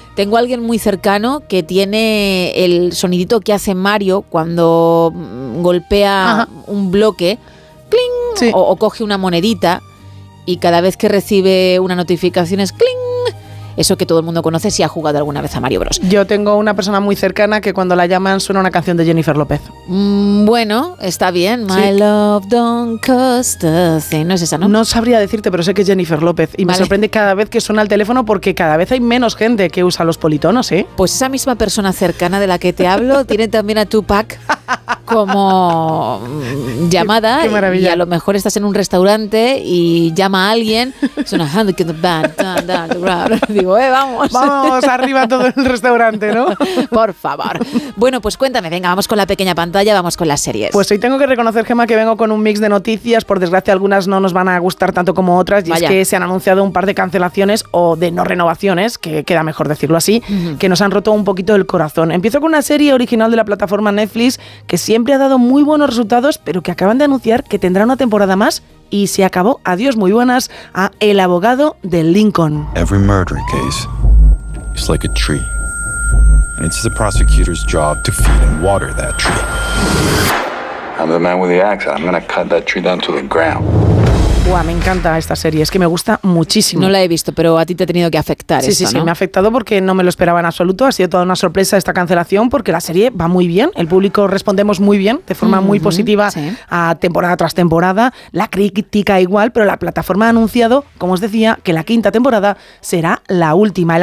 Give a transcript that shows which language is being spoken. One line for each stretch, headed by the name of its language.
Spanish: Tengo a alguien muy cercano que tiene el sonidito que hace Mario cuando golpea un bloque. ¡Cling! Sí. O coge una monedita y cada vez que recibe una notificación es ¡cling! Eso que todo el mundo conoce si ha jugado alguna vez a Mario Bros. Yo tengo una persona muy cercana que cuando la llaman suena una canción de Jennifer López. Bueno, está bien.
English: My love don't cost a thing.
Spanish: No es esa, ¿no? No sabría decirte, pero sé que es Jennifer López. Y me sorprende cada vez que suena el teléfono porque cada vez hay menos gente que usa los politonos, ¿eh? Pues esa misma persona cercana de la que te hablo tiene también a Tupac como llamada. Qué maravilla. Y a lo mejor estás en un restaurante y llama a alguien. Suena hand in the band. Digo, vamos arriba todo el restaurante, ¿no? Por favor. Bueno, pues cuéntame, venga, vamos con la pequeña pantalla, vamos con las series. Pues hoy tengo que reconocer, Gemma, que vengo con un mix de noticias. Por desgracia, algunas no nos van a gustar tanto como otras. Vaya. Y es que se han anunciado un par de cancelaciones o de no renovaciones, que queda mejor decirlo así, que nos han roto un poquito el corazón. Empiezo con una serie original de la plataforma Netflix que siempre ha dado muy buenos resultados, pero que acaban de anunciar que tendrá una temporada más y se acabó. Adiós, muy buenas, a El Abogado de Lincoln.
English: Every murder case is like a tree. And it's the prosecutor's job to feed and water that tree. I'm the man with the axe. I'm gonna cut that tree down to the ground.
Spanish: Buah, me encanta esta serie, es que me gusta muchísimo. No la he visto, pero a ti te ha tenido que afectar. Sí, esto, sí, ¿no? Me ha afectado porque no me lo esperaba en absoluto. Ha sido toda una sorpresa esta cancelación, porque la serie va muy bien, el público respondemos muy bien, de forma muy positiva, sí, a temporada tras temporada, la crítica igual, pero la plataforma ha anunciado, como os decía, que la quinta temporada será la última.